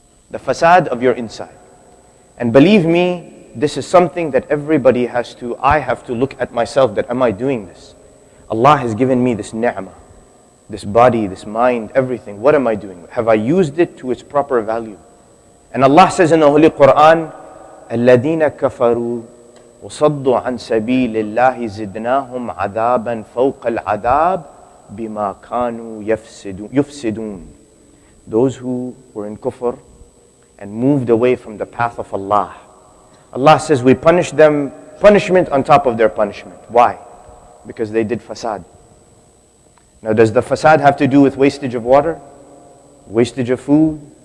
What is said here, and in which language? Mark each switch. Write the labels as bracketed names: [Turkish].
[English] The fasad of your inside. And believe me, this is something that everybody I have to look at myself, that am I doing this? Allah has given me this ni'mah, this body, this mind, everything. What am I doing? Have I used it to its proper value? And Allah says in the Holy Quran, [Arabic] الَّذِينَ كَفَرُوا وَصَدُّوا عَنْ سَبِيلِ اللَّهِ زِدْنَاهُمْ عَذَابًا فَوْقَ الْعَذَابِ بِمَا كَانُوا يُفْسِدُونَ. [English] Those who were in kufr and moved away from the path of Allah. Allah says we punish them punishment on top of their punishment. Why? Because they did fasad. Now does the fasad have to do with wastage of water? Wastage of food?